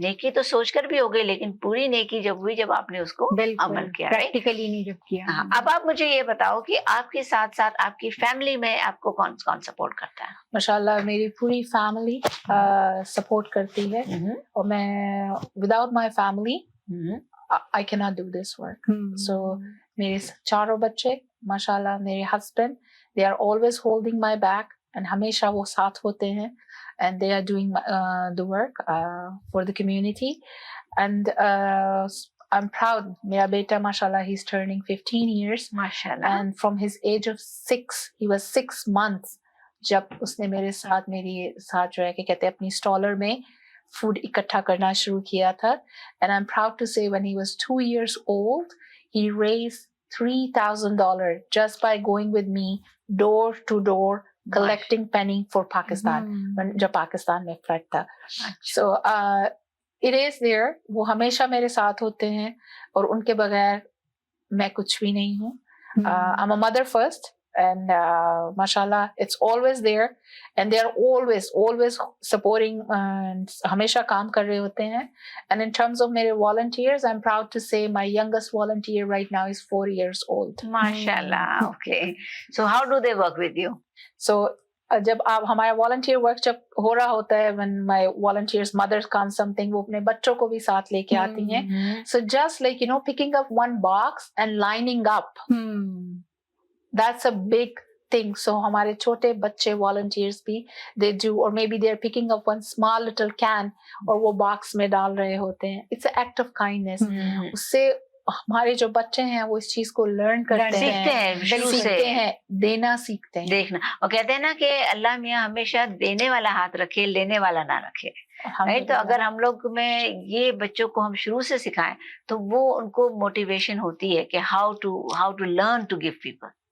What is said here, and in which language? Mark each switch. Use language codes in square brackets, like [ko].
[hi] नेकी तो सोचकर भी हो गई, लेकिन पूरी नेकी जब हुई जब आपने उसको अमल किया, प्रैक्टिकली नहीं जब किया। हाँ, अब आप मुझे ये बताओ कि आपके साथ साथ आपकी फैमिली में आपको कौन कौन सपोर्ट करता है? माशाल्लाह मेरी पूरी फैमिली सपोर्ट करती है, और मैं [en] Without my family I cannot do this work. So [hi] मेरे चारों बच्चे माशाल्लाह, मेरे husband, [en] they are always holding my back, and [hi] हमेशा वो साथ होते हैं, [en] and they are doing the work for the community, and I'm proud. [hi] मेरा बेटा माशाल्लाह, [en] he's turning 15 years, [hi] माशाल्लाह, [en] and from his age of 6, he was 6 months [hi] जब उसने मेरे साथ जो है कि कहते हैं अपनी स्टॉलर में फूड इकट्ठा करना शुरू किया था, [en] and I'm proud to say when he was 2 years old, he raised $3,000 just by going with me door to door collecting penny for Pakistan, [hi] जब पाकिस्तान में फ्लड था। [en] So it is there, [hi] वो हमेशा मेरे साथ होते हैं, और उनके बगैर मैं कुछ भी नहीं हूँ। [en] I'm a mother first, and mashallah it's always there, and they are always supporting, [hi] हमेशा काम कर रहे होते हैं। [en] And in terms of मेरे volunteers, I'm proud to say my youngest volunteer right now is 4 years old. [hi] माशाल्लाह, okay. [en] So how do they work with you? [hi] So जब आप हमारा volunteer work जब हो रहा होता है, [en] when my volunteers mothers come something, [hi] वो अपने बच्चों को भी साथ लेके आती हैं। [en] So just like picking up one box and lining up, that's a big thing. So [hi] हमारे छोटे बच्चे [en] volunteers भी they do, or maybe they're picking up one small little can [hi] और वो box में डाल रहे होते हैं। [en] It's an act of kindness. [hi] उससे हमारे जो बच्चे हैं वो इस चीज को लर्न करते हैं, सीखते हैं, देना सीखते हैं, देखना। और कहते हैं ना कि अल्लाह मियाँ हमेशा देने वाला हाथ रखे, लेने वाला ना रखे, राइट। तो अगर हम लोग में ये बच्चों को हम शुरू से सिखाएं तो वो उनको मोटिवेशन होती है कि [en] How to learn to give people.